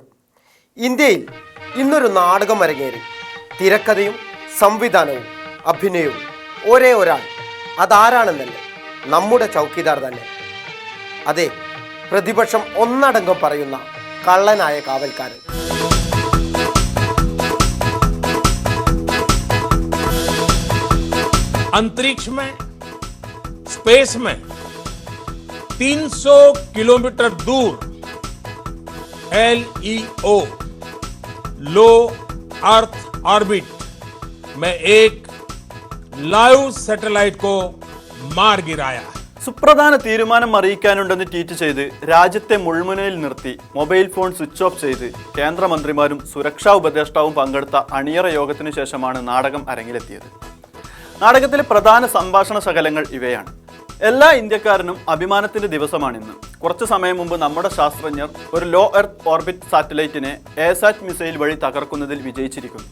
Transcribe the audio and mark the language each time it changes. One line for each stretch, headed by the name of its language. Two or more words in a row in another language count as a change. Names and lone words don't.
Malayalam: ഇന്ത്യയിൽ ഇന്നൊരു നാടകം അരങ്ങേറി. തിരക്കഥയും സംവിധാനവും അഭിനയവും ഒരേ ഒരാൾ. അതാരാണെന്നല്ലേ? നമ്മുടെ ചൗക്കിദാർ തന്നെ. അതെ, പ്രതിപക്ഷം ഒന്നടങ്കം പറയുന്ന കള്ളനായ കാവൽക്കാരൻ.
Hindi: अंतरिक्ष में, स्पेस में 300 किलोमीटर दूर LEO
English: low earth orbit
Hindi: में एक लाइव सैटेलाइट को मार गिराया.
Malayalam: സുപ്രധാന തീരുമാനം അറിയിക്കാനുണ്ടെന്ന് ട്വീറ്റ് ചെയ്ത് രാജ്യത്തെ മുൾമുനയിൽ നിർത്തി
English: mobile phone switch off
Malayalam: ചെയ്ത് കേന്ദ്രമന്ത്രിമാരും സുരക്ഷാ ഉപദേഷ്ടാവും പങ്കെടുത്ത അണിയറ യോഗത്തിനു ശേഷമാണ് നാടകം അരങ്ങിലെത്തിയത്. നാടകത്തിലെ പ്രധാന സംഭാഷണ ശകലങ്ങൾ ഇവയാണ്. എല്ലാ ഇന്ത്യക്കാരനും അഭിമാനത്തിന്റെ ദിവസമാണിന്ന്. കുറച്ചു സമയം മുമ്പ് നമ്മുടെ ശാസ്ത്രജ്ഞർ ഒരു
English: low earth orbit
Malayalam: സാറ്റലൈറ്റിനെ എസാറ്റ് മിസൈൽ വഴി തകർക്കുന്നതിൽ വിജയിച്ചിരിക്കുന്നു.